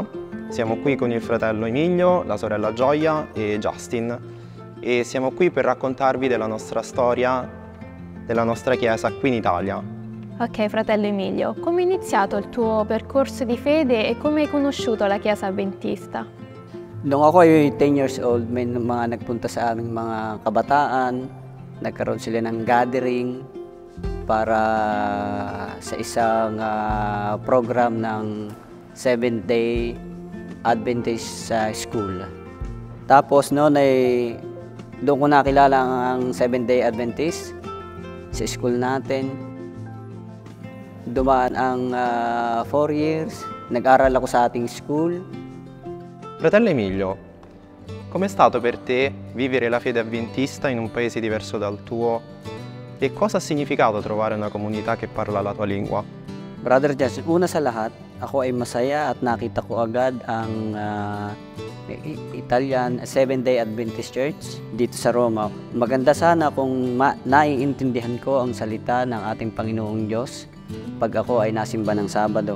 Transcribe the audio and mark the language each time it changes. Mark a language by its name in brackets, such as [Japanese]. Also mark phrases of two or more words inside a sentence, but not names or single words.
[Italian] Siamo qui con il fratello Emilio, la sorella Gioia e Justin e siamo qui per raccontarvi della nostra storia, della nostra chiesa qui in Italia. Ok, fratello Emilio, come è iniziato il tuo percorso di fede e come hai conosciuto la Chiesa Adventista? [Filipino] Nung ako ay [English] 10 years old, [Filipino] may mga nagpunta sa aming mga kabataan, nagkaroon sila ng gathering para sa isang program ng Seventh-day Adventist School. Tapos noon ay doon ko nakilala ang Seventh-day Adventist sa school natin. Dumaan ang 4 years, nag-aral ako sa ating school. [Italian] Fratello Emilio, com'è stato per te vivere la fede avventista in un paese diverso dal tuo e cosa ha significato trovare una comunità che parla la tua lingua? [Filipino] Brother Josh, una sa lahat, ako ay masaya at nakita ko agad ang Italian Seventh-day Adventist Church dito sa Roma. Maganda sana kung naiintindihan ko ang salita ng ating Panginoong Diyos pag ako ay nasimba ng Sabado.